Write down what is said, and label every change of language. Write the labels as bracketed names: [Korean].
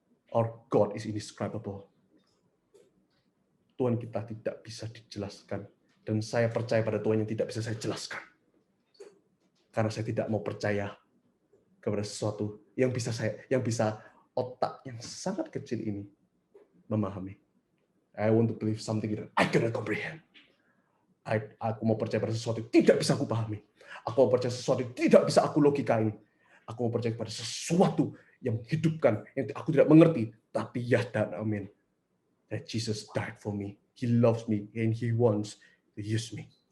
[English] Our God is indescribable. [Indonesian] Tuhan kita tidak bisa dijelaskan. Dan saya percaya pada Tuhan yang tidak bisa saya jelaskan. Karena saya tidak mau percaya kepada sesuatu yang bisa otak yang sangat kecil ini memahami. [English] I want to believe something that I cannot comprehend. [Indonesian] Aku mau percaya pada sesuatu yang tidak bisa aku pahami. Aku mau percaya sesuatu yang tidak bisa aku logikain. Aku mau percaya pada sesuatu yang menghidupkan, yang aku tidak mengerti. Tapi ya dan amin. [English] That Jesus died for me. He loves me and He wants to use me.